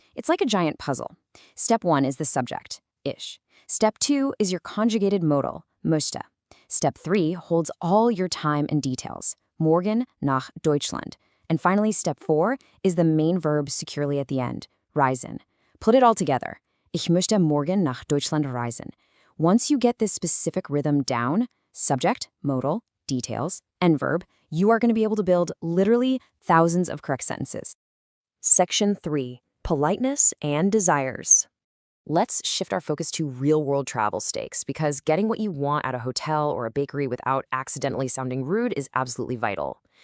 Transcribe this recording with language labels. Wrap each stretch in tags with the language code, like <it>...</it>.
<en>It's like a giant puzzle. Step 1 is the subject, ich. Step 2 is your conjugated modal, möchte. Step 3 holds all your time and details,</en> <de>morgen, nach, Deutschland.</de> <en>And finally, step 4 is the main verb securely at the end, reisen. Put it all together.</en> <de>Ich möchte morgen nach Deutschland reisen.</de> <en>Once you get this specific rhythm down, subject, modal, details, and verb, you are going to be able to build literally thousands of correct sentences. Section 3, politeness and desires. Let's shift our focus to real-world travel stakes because getting what you want at a hotel or a bakery without accidentally sounding rude is absolutely vital.</en>